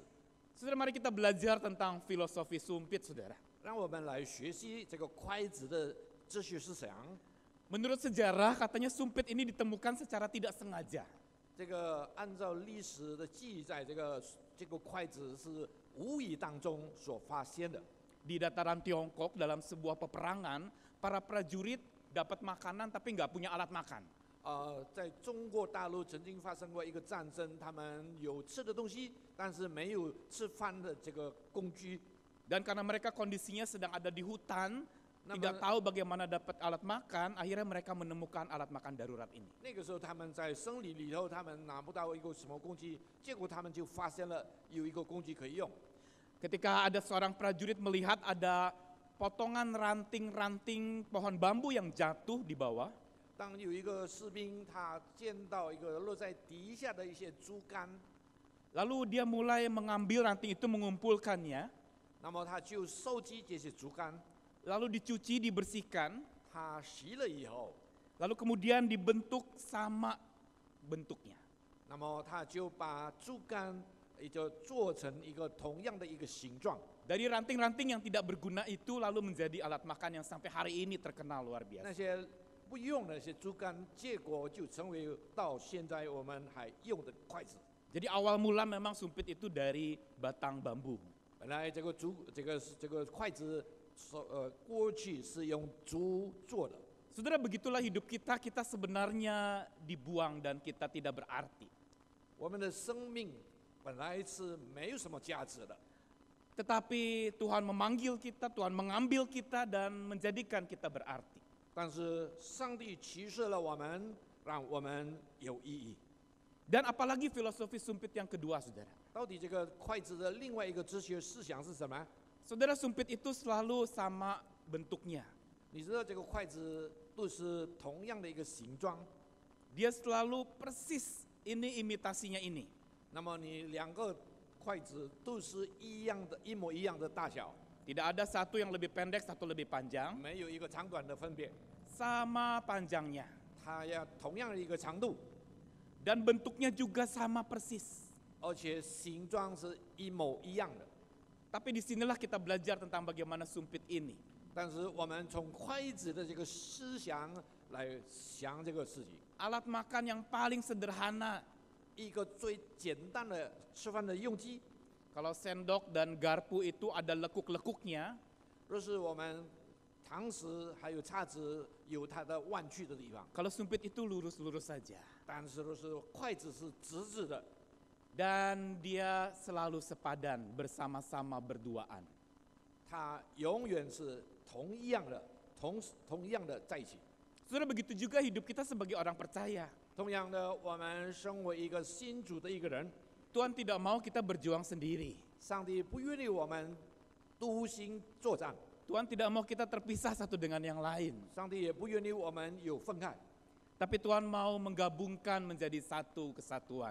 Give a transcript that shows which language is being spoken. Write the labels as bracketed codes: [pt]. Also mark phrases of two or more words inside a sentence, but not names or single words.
[id] Saudara, mari kita belajar tentang filosofi sumpit, saudara. [zh] 让我们来学习这个筷子的哲学思想。 [id] Menurut sejarah, katanya sumpit ini ditemukan secara tidak sengaja. [zh] 这个按照历史的记载，这个筷子是无意当中所发现的。 [id] Di dataran Tiongkok dalam sebuah peperangan, para prajurit dapat makanan tapi nggak punya alat makan. [zh] 在中国大陆曾经发生过一个战争，他们有吃的东西，但是没有吃饭的这个工具。 [id] Dan karena mereka kondisinya sedang ada di hutan, Nah, tidak tahu bagaimana dapat alat makan, akhirnya mereka menemukan alat makan darurat ini. [zh] 那个时候他们在森林里头，他们拿不到一个什么工具，结果他们就发现了有一个工具可以用。 [id] Ketika ada seorang prajurit melihat ada potongan ranting-ranting pohon bambu yang jatuh di bawah, [zh] 当有一个士兵他见到一个落在底下的一些竹竿， [id] lalu dia mulai mengambil ranting itu mengumpulkannya, [zh] 那么他就收集这些竹竿， [id] lalu dicuci, dibersihkan, [zh] 他洗了以后， [id] lalu kemudian dibentuk sama bentuknya. [zh] 那么他就把竹竿也就做成一个同样的一个形状。 [id] Dari ranting-ranting yang tidak berguna itu lalu menjadi alat makan yang sampai hari ini terkenal luar [zh] 那 [id] biasa. [zh] 些不用的那些竹竿，结果就成为到现在我们还用的筷子。 [id] Jadi awal mula memang sumpit itu dari batang bambu. [zh] 本来这个筷子，过去是用竹做的。 [id] Saudara, begitulah hidup kita, kita sebenarnya dibuang dan kita tidak berarti. [zh] 我们的生命本来是没有什么价值的， [id] Tetapi Tuhan memanggil kita, Tuhan mengambil kita dan menjadikan kita berarti. [zh] 但是上帝启示了我们，让我们有意义。 [id] Dan apalagi filosofi sumpit yang kedua, saudara. [zh] 到底这个筷子的另外一个哲学思想是什么？ [id] Saudara, sumpit itu selalu sama bentuknya. [zh] 你知道这个筷子都是同样的一个形状， [id] Dia selalu persis ini imitasinya ini. [zh] 那么你两个筷子都是一样的，一模一样的大小， [id] Tidak ada satu yang lebih pendek, satu lebih panjang. [zh] 没有一个长短的分别， [id] Sama panjangnya. [zh] 它要同样的一个长度， [id] Dan bentuknya juga sama persis. [zh] 而且形状是一模一样的。 [id] Tapi disinilah kita belajar tentang bagaimana sumpit ini. [zh] 但是我们从筷子的这个思想来想这个事情， [id] Alat makan yang paling sederhana. [zh] 一个最简单的吃饭的用具， [id] Kalau sendok dan garpu itu ada lekuk-lekuknya, [zh] 若是我们汤匙还有叉子有它的弯曲的地方， [id] kalau sumpit itu lurus-lurus saja. [zh] 但是若是筷子是直直的， [id] Dan dia selalu sepadan, bersama-sama berduaan. [zh] 它永远是同样的在一起。 [id] Saudara, begitu juga hidup kita sebagai orang percaya. [zh] 同样的，我们身为一个信主的一个人， [id] Tuhan tidak mau kita berjuang sendiri. [zh] 上帝不愿意我们独行作战， [id] Tuhan tidak mau kita terpisah satu dengan yang lain. [zh] 上帝也不愿意我们有分开。 [id] Tapi Tuhan mau menggabungkan menjadi satu kesatuan.